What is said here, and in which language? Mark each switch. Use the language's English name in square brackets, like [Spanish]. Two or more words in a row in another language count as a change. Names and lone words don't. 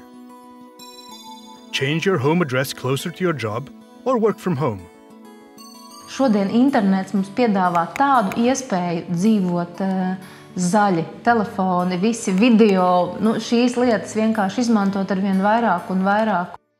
[English] Change your home address closer to your job or work from home. [Latvian] Šodien internets mums piedāvā tādu iespēju dzīvot zaļi, telefoni, visi video, šīs lietas vienkārši izmantot arvien vairāk un vairāk.